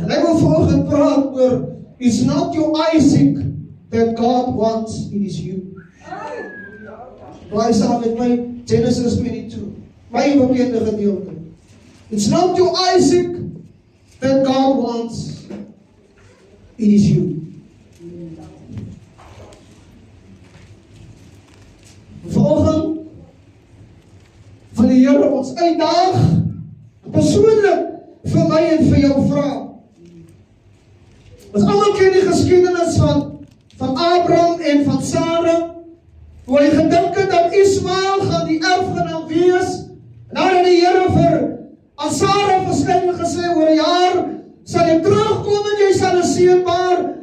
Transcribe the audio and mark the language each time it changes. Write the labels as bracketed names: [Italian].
[Afrikaans] En ek wil vanoggend praat oor, [English] it's not your Isaac that God wants, it is you. [Afrikaans] Blaai saam met my, Genesis 22, my bekende gedeelte. [English] It's not your Isaac that God wants, it is you. [Afrikaans] Vanoggend wil die Here ons uitdaag, persoonlik vir my en vir jou vra. Ons almal ken die geskiedenis van Abraham en van Sarah, hoe hy gedink het dat Ismael gaan die erfgenaam wees, en dan het die Here vir aan Sarah verskyn gesê, oor 'n jaar sal jy terugkom en jy sal 'n seun baar.